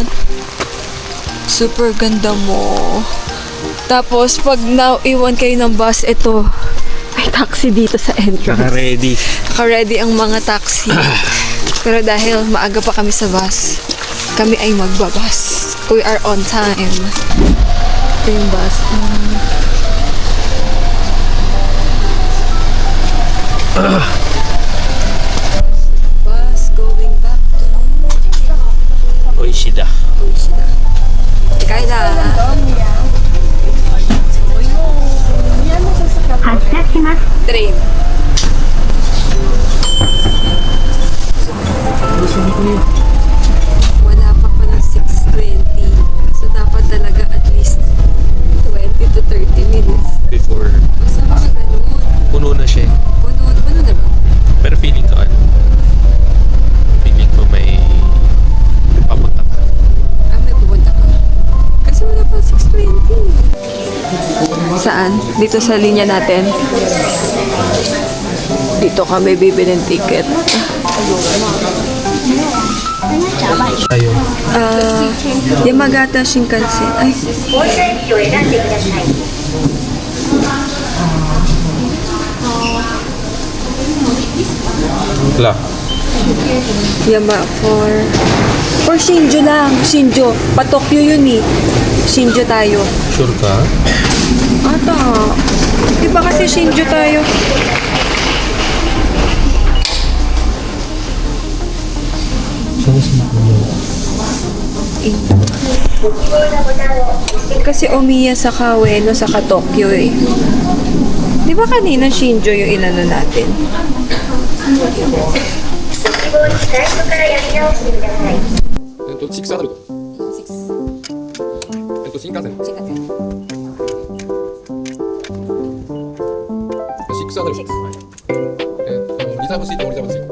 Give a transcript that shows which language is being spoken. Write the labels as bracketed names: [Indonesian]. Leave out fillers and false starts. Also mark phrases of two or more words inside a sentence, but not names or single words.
[Filipino] Super ganda mo. Tapos, pag naiwan kayo ng bus, ito, may taxi dito sa entrance. Naka-ready. Naka-ready ang mga taxi. Pero dahil maaga pa kami sa bus, kami ay magbabas. [English] We are on time. [Filipino] Ito yung bus. [English] Bus going back to Oishida. Ushida. Kaila. [Japanese] 発車します。 [Filipino] Train. Wala pa ng 6:20. So, dapat talaga [English] at least 20 to 30 minutes. [Filipino] Before. Basta mga ganun. Puno na siya. Puno na ba? Pero feeling ko ano? Feeling ko may papunta ka. May pupunta ka. Kasi wala pa 6:20. Saan? Dito sa linya natin. Dito kami bibili ng ticket. Ayun. Yamagata Shinkansen. Ay, [Japanese] 降車駅を選んでください。 [Filipino] Wala. Yama for Shinju lang. Shinju. Pa-Tokyo yun eh. Shinju tayo. Sure ka? Ata. Di ba kasi Shinju tayo? Kasi Omiya sa Ueno sa Tokyo eh. Di ba kanina Shinju yung inano natin? [Japanese] 希望に最初からやり直してください。 6アダルト。新幹線。6アダルト。 [English] reserve seat, reserve seat.